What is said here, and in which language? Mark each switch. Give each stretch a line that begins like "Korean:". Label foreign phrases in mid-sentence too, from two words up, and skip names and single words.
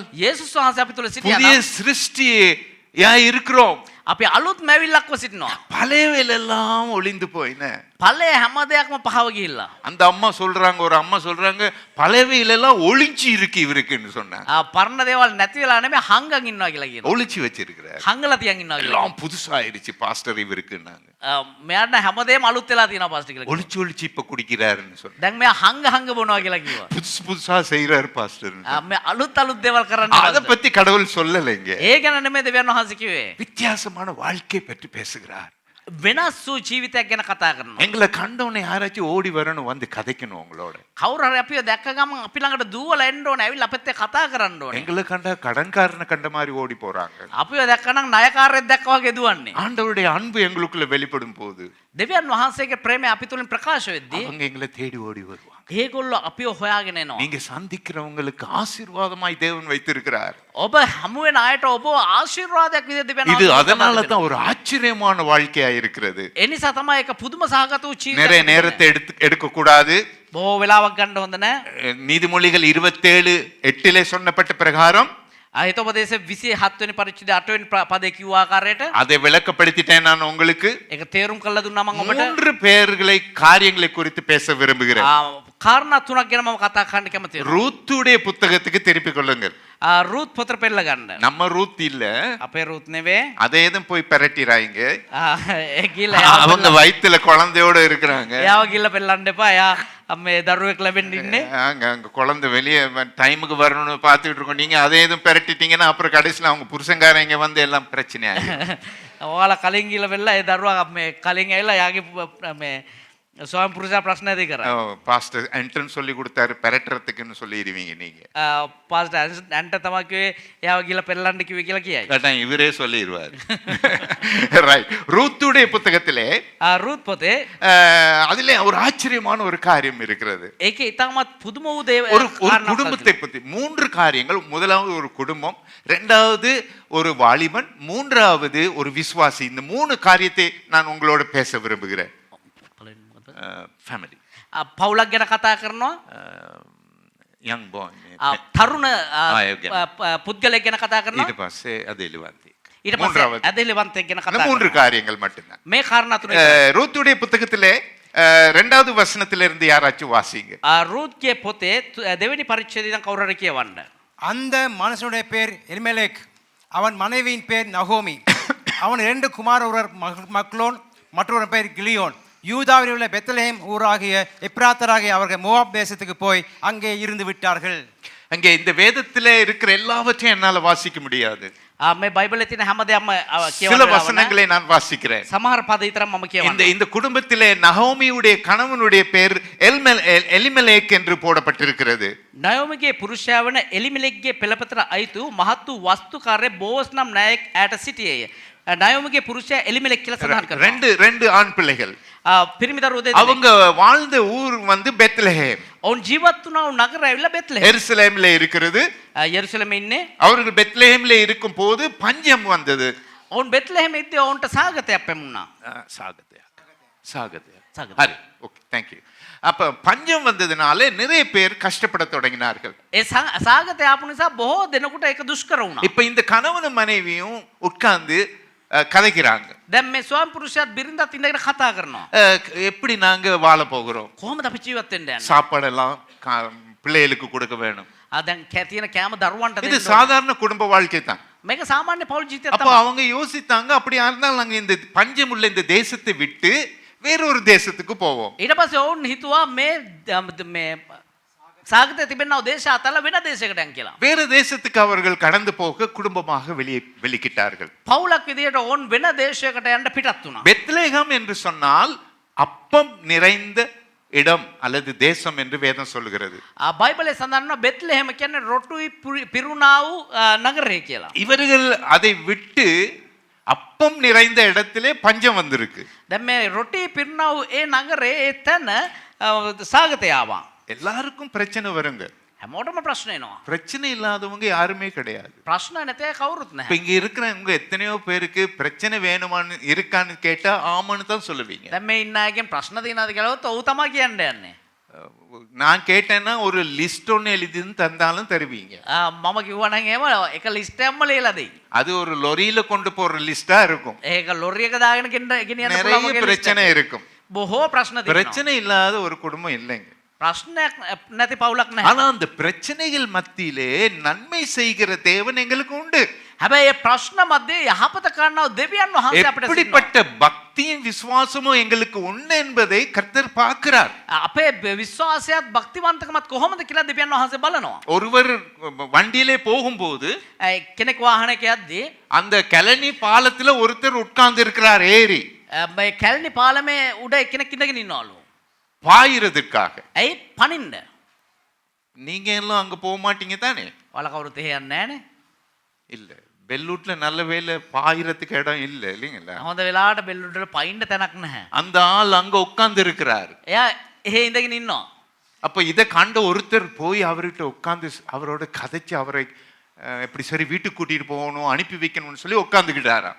Sinhala: යේසුස් වහන්සේ අපි තුල සිටියා
Tamil: புதிய
Sinhala: නම්
Tamil: சிருஷ்டியா இருக்கிறோம்.
Sinhala: අපි අලුත් මැවිල්ලක්ව සිටිනවා.
Tamil: பழையவைகள் எல்லாம் ஒளிந்து போயின.
Sinhala: පළේ හැම දෙයක්ම පහව ගිහිල්ලා.
Tamil: அந்த அம்மா சொல்றாங்க, ஒரு அம்மா சொல்றாங்க, பழையவைகள் எல்லாம் ஒளிஞ்சு இருக்கு இவருக்குன்னு சொன்னாங்க.
Sinhala: පරණ දේවල් නැති වෙලා නෙමෙයි හංගන් ඉන්නවා කියලා කියනවා.
Tamil: ஒளிச்சு வச்சிருக்கிறார்.
Sinhala: හංගලා තියන් ඉන්නවා කියලා.
Tamil: எல்லாம் புதுசாயிருச்சு பாஸ்டர் இவருக்குன்னாங்க.
Sinhala: මෙයාට හැමදේම අලුත් වෙලා තියෙනවා පාස්ටර් කියලා.
Tamil: ஒளிச்சு ஒளிச்சு இப்ப குடிக்கிறாருன்னு சொன்னாங்க.
Sinhala: දැන් මෙයා හංග බොනවා කියලා කිව්වා.
Tamil: புதுசா செய்யறாரு பாஸ்டர்.
Sinhala: මේ අලුත් දේවල් කරන්න.
Tamil: அத பத்தி கடவுள் சொல்லலைங்க.
Sinhala: ඒ ගැන නෙමෙයි දෙවියන් වහන්සේ කිව්වේ.
Tamil: வித்தியாசமான வாழ்க்கை பற்றி பேசுகிறார்.
Sinhala: වෙනස් වූ ජීවිතයක් ගැන කතා කරනවා.
Tamil: எங்களை கண்டவனே யாராச்சும் ஓடி வரணும், வந்து கதைக்கணும் உங்களோட.
Sinhala: කවුරු හරි අපිව දැක්ක ගමන් අපි ළඟට දුවලා එන්න ඕනේ. ඇවිල්ලා අපිත් එක්ක කතා කරන්න ඕනේ.
Tamil: எங்களை கண்டா கடன்காரனை கண்ட மாதிரி ஓடி போறாங்க.
Sinhala: අපිව දැක්කනම් ණයකාරයෙක් දැක්කා වගේ දුවන්නේ.
Tamil: ஆண்டவருடைய அன்பு எங்களுக்குள்ள வெளிப்படும் போது
Sinhala: දෙවියන් වහන්සේගේ ප්‍රේමය අපි තුලින් ප්‍රකාශ වෙද්දී
Tamil: அவங்க எங்களை தேடி ஓடி வருவாங்க.
Sinhala: ඒගොල්ලෝ අපිව හොයාගෙන එනවා.
Tamil: நீங்க சந்திக்கிறவங்களுக்கு ஆசீர்வாதமாய் தேவன் வைத்திருக்கிறார்.
Sinhala: ඔබ හමු වෙන අයට ඔබ ආශිර්වාදයක් විදිහට දෙවියන්
Tamil: இது
Sinhala: වහන්සේ
Tamil: அதனால
Sinhala: ඔබට
Tamil: தான் ஒரு ஆச்சரியமான வாழ்க்கையா இருக்கிறது.
Sinhala: දෙනවා. ඒ නිසා තමයි ඒක පුදුම සහගත වූ
Tamil: நிறைய
Sinhala: ජීවිතයක්.
Tamil: நேரத்தை எடுக்க கூடாது.
Sinhala: බොහෝ වෙලාවක් ගන්න හොඳ නැහැ.
Tamil: நீதிமொழிகள் 27:8 சொன்னப்பட்ட பிரகாரம்
Sinhala: හිතෝපදේශ 27 වෙනි පරිච්ඡේදය 8 වෙනි පදේ කිව්ව ආකාරයට
Tamil: அதை விளக்கப்படுத்திட்டேன் நான் உங்களுக்கு.
Sinhala: ඒක තේරුම් කරලා දුන්නා මම ඔබට.
Tamil: 3 பேர்களை காரியங்களை குறித்து பேச விரும்புகிறேன்.
Sinhala: කාරණා තුනක් ගැන මම කතා කරන්න කැමතියි.
Tamil: ரூத்துடைய புத்தகத்துக்கு திருப்பி கொள்ளுங்கள்.
Sinhala: රූත් පොතට පෙරලා ගන්න.
Tamil: நம்ம ரூத் இல்ல,
Sinhala: අපේ රූත් නෙවේ.
Tamil: அதை எதுவும் போய் பெரட்டிராங்க.
Sinhala: ඒ ගිහලා
Tamil: அவங்க வயித்துல குழந்தையோட இருக்கிறாங்க.
Sinhala: එයාව ගිහලා පෙරලන්න එපා. එයා මේ දරුවෙක් ලැබෙන්න ඉන්නේ.
Tamil: அங்க குழந்தை வெளியே டைமுக்கு வரணும்னு பார்த்துட்டு இருக்கோம். நீங்க அதை எதுவும் பெரட்டிட்டீங்கன்னா அப்புறம் கடைசியில் அவங்க புருஷங்காரங்க வந்து எல்லாம் பிரச்சனை ஆகும்.
Sinhala: ඔයාලා කලින් ගිහලා වෙලා ඒ දරුවා මේ කලින් ඇවිල්ලා යාගේ මේ ස්වාමි පුරුෂයා ප්‍රශ්න ඇති කරා.
Tamil: பாஸ்டர் என்ட்ரன்ஸ் சொல்லி கொடுத்தாரு பெரட்டுறதுக்குன்னு சொல்லிடுவீங்க நீங்க.
Sinhala: පාස්ටර් ඇන්ට තමයි කිව්වේ එයාව ගිහලා පෙරලන්න කිව්වේ කියලා කියයි.
Tamil: அதான் இவரே சொல்லிடுவார். ரைட். ரூத்துடைய புத்தகத்திலே
Sinhala: රූත් පොතේ
Tamil: அதிலே ஒரு ஆச்சரியமான ஒரு காரியம் இருக்கிறது.
Sinhala: ඒකේ ඉතාමත් පුදුම වූ දේව
Tamil: ஒரு குடும்பத்தை பத்தி 3 காரியங்கள். முதலாவது ஒரு குடும்பம், இரண்டாவது ஒரு வாலிபன், மூன்றாவது ஒரு விசுவாசி. இந்த 3 காரியத்தை நான் உங்களோட பேச விரும்புகிறேன். ஃபேமிலி,
Sinhala: පවුලක් ගැන කතා කරනවා.
English: young boy,
Sinhala: තරුණ ගැන. පුද්ගලයෙක් ගැන කතා කරනවා. ඊට පස්සේ අදෙලිවන්තේ. ඊට පස්සේ ඇදහිලිවන්තයෙක් ගැන කතා
Tamil: இந்த 3
Sinhala: කරනවා.
Tamil: காரியங்கள் மட்டும்தான்.
Sinhala: මේ කාරණා තුන.
Tamil: ரூத்துடைய புத்தகத்திலே 2வது வசனத்திலிருந்து யாராச்சும் வாசிங்க. රූත්ගේ පොතේ දෙවෙනි පරිච්ඡේදය ඉඳන් කවුරු හරි කියවන්න. அந்த மனுஷனுடைய பேர் எலிமெலேக், அவன் மனைவியின் பேர் நகோமி. அவன் 2 குமாரர் மக்லோன், மற்றொரு பேர் கிலியோன். யூதாவில் உள்ள பெத்லஹேம் ஊராகிய எப்ராத்தராகிய அவர்கள் மோவாப் தேசத்துக்கு போய் அங்கே இருந்து விட்டார்கள். அங்கே இந்த வேதத்திலே இருக்கிற எல்லாவற்றையும் என்னால வாசிக்க முடியாது.
Sinhala: මේ බයිබලේ තියෙන හැමදේම
Tamil: சில
Sinhala: කියවන්න
Tamil: வசனங்களை நான் வாசிக்கிறேன்.
Sinhala: සමහර පද විතරක් මම කියවන්න.
Tamil: இந்த குடும்பத்திலே நகோமியுடைய கணவனுடைய பேர் எலிமெலேக் என்று போடப்பட்டிருக்கிறது.
Sinhala: නයෝමිගේ පුරුෂයා වන එලිමෙලෙක්ගේ පෙළපතට අයිතු මහත් වූ වස්තුකාරය බෝස් නම් නායක ඈට සිටියේය. නයෝමිගේ පුරුෂයා එලිමෙලෙක් කියලා සඳහන් කරනවා.
Tamil: ரெண்டு ஆண் பிள்ளைகள்.
Sinhala: පිරිමි දරුවෝ දෙදෙනෙක්.
Tamil: அவங்க வாழ்ந்த ஊர் வந்து பெத்லஹேம்.
Sinhala: ඔවුන් ජීවත් වුණා වූ නගරය ඇවිල්ලා බෙත්ලෙහෙම.
Tamil: எருசலேம்ல இருக்கிறது.
Sinhala: යෙරුසලමේ ඉන්නේ.
Tamil: அவர்கள் பெத்லஹேம்ல இருக்கும் போது பஞ்சம் வந்தது.
Sinhala: ඔවුන් බෙත්ලෙහෙම ඉද්දී ඔවුන්ට සාගතයක් පැමුණා. சாகதயா. சாகதயா.
English: ஹரி, okay, thank you.
Tamil: அப்ப பஞ்சம் வந்ததுனால நிறைய பேர் கஷ்டப்பட தொடங்கினார்கள்.
Sinhala: ඒ සාගතය ආපු නිසා බොහෝ දෙනෙකුට ඒක දුෂ්කර වුණා.
Tamil: இப்ப இந்த கணவனும் மனைவியும் உட்கார்ந்து கதைக்கிறாங்க.
Sinhala: දැන් මේ ස්වාමි පුරුෂයාත් බිරිඳත් ඉඳගෙන කතා කරනවා.
Tamil: எப்படி நாங்க வாழ போகிறோம்?
Sinhala: කොහොමද අපි ජීවත් වෙන්න යන්නේ?
Tamil: சாப்பாடெல்லாம் பிள்ளைகளுக்கு கொடுக்க வேணும்.
Sinhala: දැන් තියෙන කෑම දරුවන්ට
Tamil: இது
Sinhala: දෙන්න.
Tamil: சாதாரண குடும்ப வாழ்க்கை தான்.
Sinhala: මේක සාමාන්‍ය පෞල් ජීවිතයක්
Tamil: அப்ப
Sinhala: තමයි.
Tamil: அவங்க யோசித்தாங்க, அப்படியா இருந்தால் நாங்க இந்த பஞ்சம் உள்ள இந்த தேசத்தை விட்டு வேறொரு தேசத்துக்கு போவோம்.
Sinhala: ඊට පස්සේ ඔවුන් හිතුවා මේ සාගතය තිබෙනව දේශ අතල වෙන දේශයකට යන් කියලා.
Tamil: வேற தேசத்துக்கு அவர்கள் கடந்து போக குடும்பமாக வெளிக்கிட்டார்கள்.
Sinhala: පවුලක් විදියට ඔවුන් වෙන දේශයකට යන්න පිටත් වුණා.
Tamil: பெத்லெஹேம் என்று சொன்னால் அப்பம் நிறைந்த இடம் அல்லது தேசம் என்று வேதம் சொல்லுகிறது.
Sinhala: බයිබලයේ සඳහන් වෙනවා බෙත්ලෙහෙම කියන්නේ රොටුයි පිරුණා වූ නගරය කියලා.
Tamil: இவர்கள் அதை விட்டு அப்பம் நிறைந்த இடத்திலே பஞ்சம் வந்திருக்கு.
Sinhala: දැන් මේ රොටි පිරුණා වූ ඒ නගරේ ඒ තැන සාගතය ආවා.
Tamil: எல்லாருக்கும் பிரச்சனை வருங்க.
Sinhala: හැමෝටම ප්‍රශ්න එනවා.
Tamil: பிரச்சனை இல்லாதவங்க யாருமே கிடையாது.
Sinhala: ප්‍රශ්න නැතේ කවුරුත්
Tamil: இப்ப
Sinhala: නැහැ.
Tamil: இங்க இருக்கிறவங்க எத்தனையோ பேருக்கு பிரச்சனை வேணுமான்னு இருக்கான்னு கேட்டா ஆமான்னு தான் சொல்லுவீங்க.
Sinhala: දැන් මේ ඉන්න අයගෙන් ප්‍රශ්න තියෙනවද කියලා ඔව් තමයි කියන්න යන්නේ.
Tamil: நான் கேட்டேன்னா ஒரு லிஸ்ட் ஒன்று எழுதின்னு தந்தாலும் தருவீங்க.
Sinhala: මම කිව්වා නම් එහෙම එක ලිස්ට් එකක්ම ලියලා දෙයි.
Tamil: அது ஒரு லொரியில கொண்டு போற லிஸ்டா இருக்கும்.
Sinhala: ඒක ලොරි එක දාගෙන ගෙනියන්න
Tamil: நிறைய
Sinhala: පුළුවන් වගේ list
Tamil: பிரச்சனை
Sinhala: එකක්.
Tamil: இருக்கும்.
Sinhala: බොහෝ ප්‍රශ්න තියෙනවා.
Tamil: பிரச்சனை இல்லாத ஒரு குடும்பம் இல்லைங்க.
Sinhala: ප්‍රශ්නයක් නැති පවුලක් නැහැ.
Tamil: ஆனா அந்த பிரச்சனைகள் மத்தியிலே நன்மை செய்கிற தேவன் எங்களுக்கு உண்டு.
Sinhala: හැබැයි මේ ප්‍රශ්න මැද්දේ යහපත කරනව දෙවියන් වහන්සේ අපිට සිටිනවා.
Tamil: எப்படிப்பட்ட பக்தியும் விசுவாசமும் எங்களுக்கு உண்டு என்பதை கர்த்தர் பார்க்கிறார்.
Sinhala: අපේ විශ්වාසයත් භක්තිවන්තකමත් කොහොමද කියලා දෙවියන් වහන්සේ බලනවා.
Tamil: ஒருவர் வண்டியிலே போகும்போது
Sinhala: කෙනෙක් වාහනයක යද්දී
Tamil: அந்த கழனி பாலத்துல ஒருத்தர் உட்கார்ந்து இருக்கிறார் ஏறி
Sinhala: මේ කැලණි පාලමේ උඩ එක්කෙනෙක් ඉඳගෙන ඉන්නවලු.
Tamil: பாயிறதுக்காக.
Sinhala: ඇයි පනින්න?
Tamil: நீங்க எல்லாம் அங்க போக மாட்டீங்க தானே?
Sinhala: ඔයාලා කවුරුත් එහෙ යන්නේ නැහනේ.
Tamil: இல்ல, பெல்லூட்ல நல்ல வேலை பாயிரத்துக்கு இடம் இல்ல இல்லைங்களா?
Sinhala: හොඳ වෙලාවට බෙල්ලුඩට පයින්න තැනක් නැහැ.
Tamil: அந்த ஆள் அங்க உட்கார்ந்து இருக்கிறார்.
Sinhala: එයා එහෙ ඉඳගෙන ඉන්නවා.
Tamil: அப்ப இதை கண்ட ஒருத்தர் போய் அவர்கிட்ட உட்கார்ந்து அவரோட கதைச்சு அவரை எப்படி சரி வீட்டுக்கு கூட்டிட்டு போகணும் அனுப்பி வைக்கணும்னு சொல்லி உட்காந்துக்கிட்டாராம்.